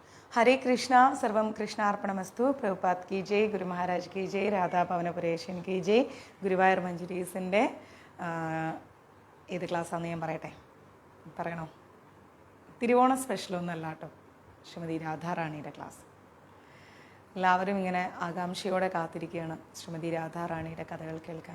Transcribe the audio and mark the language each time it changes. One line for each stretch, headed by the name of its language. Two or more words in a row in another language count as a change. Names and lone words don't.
Sanskrit: हरे कृष्णा सर्वम कृष्णार्पणमस्तु
Malayalam: പ്രഭുപാദ്
Hindi: की जय
Malayalam: ഗുരു മഹാരാജ്
Hindi: की जय
Malayalam: രാധാ ഭവനപുരേഷൻ
Hindi: की जय
Malayalam: ഗുരുവായൂർ മഞ്ജരീസിൻ്റെ ഏത് ക്ലാസ്സാണെന്ന് ഞാൻ പറയണോ? തിരുവോണ സ്പെഷ്യലൊന്നുമല്ല കേട്ടോ, ശ്രീമതി രാധാറാണിയുടെ ക്ലാസ്. എല്ലാവരും ഇങ്ങനെ ആകാംക്ഷയോടെ കാത്തിരിക്കുകയാണ് ശ്രീമതി രാധാറാണിയുടെ കഥകൾ കേൾക്കാൻ.